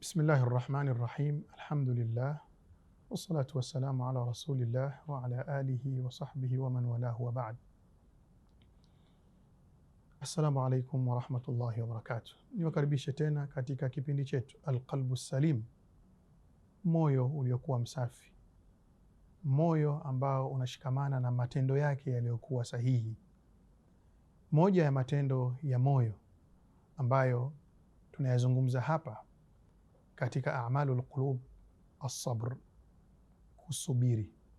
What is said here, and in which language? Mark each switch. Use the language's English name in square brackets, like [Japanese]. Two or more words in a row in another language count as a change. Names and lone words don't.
[Arabic] بسم الله الرحمن الرحيم. الحمد لله والصلاة والسلام على رسول الله وعلى آله وصحبه ومن والاه وبعد. السلام عليكم ورحمة الله وبركاته. [Swahili] Niwakaribishe tena katika kipindi chetu Alqalbu Salim, moyo uliokuwa msafi, moyo ambao unashikamana na matendo yake yaliyokuwa sahihi. Moja ya matendo ya moyo ambayo tunayazungumza hapa katika [Arabic] أعمال القلوب، الصبر, [Swahili] kusubiri.